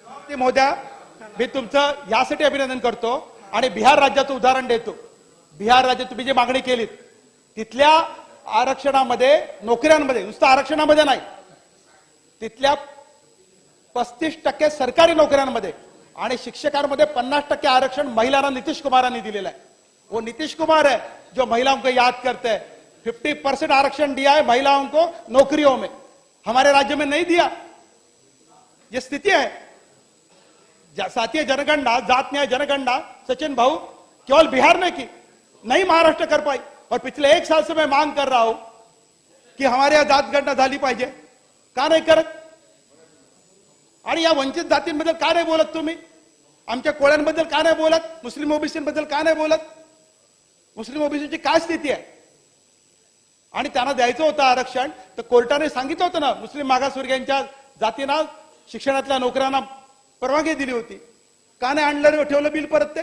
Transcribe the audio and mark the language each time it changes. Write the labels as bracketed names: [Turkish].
[Marathi] महोदया, मी तुमचं यासाठी अभिनंदन करतो आणि बिहार राज्याचं उदाहरण देतो. बिहार राज्यात तुम्ही जी मागणी केली, तिथल्या आरक्षणामध्ये, नोकऱ्यांमध्ये, नुसतं आरक्षणामध्ये नाही, तिथल्या 35% सरकारी नोकऱ्यांमध्ये आणि शिक्षकांमध्ये 50% आरक्षण महिलांना नितीश कुमारांनी दिलेलं है। [Hindi] वो नितीश कुमार है जो महिलाओं को याद करते हैं। 50% आरक्षण दिया है महिलाओं को नौकरियों में, हमारे राज्य में नहीं दिया। ये स्थिति है, साथी जनगणना, जात न्याय जनगणना सचिन भाऊ केवल बिहार में की, नहीं महाराष्ट्र कर पाई। और पिछले 1 साल से मैं मांग कर रहा हूं कि हमारे यहाँ जात गणना [Marathi] झाली पाहिजे, का नाही करत? आणि या वंचित जातींबद्दल का नाही बोलत तुम्ही? आमच्या कोळ्यांबद्दल का नाही बोलत? मुस्लिम ओबीसीबद्दल का नाही बोलत? मुस्लिम ओबीसीची काय स्थिती आहे? आणि त्यांना द्यायचं होतं आरक्षण, तर कोर्टाने सांगितलं होतं ना, मुस्लिम मागासवर्गीयांच्या जातींना शिक्षणातल्या नोकऱ्यांना परवानगी दिली होती, का नाही आणलं ठेवलं बिल परत?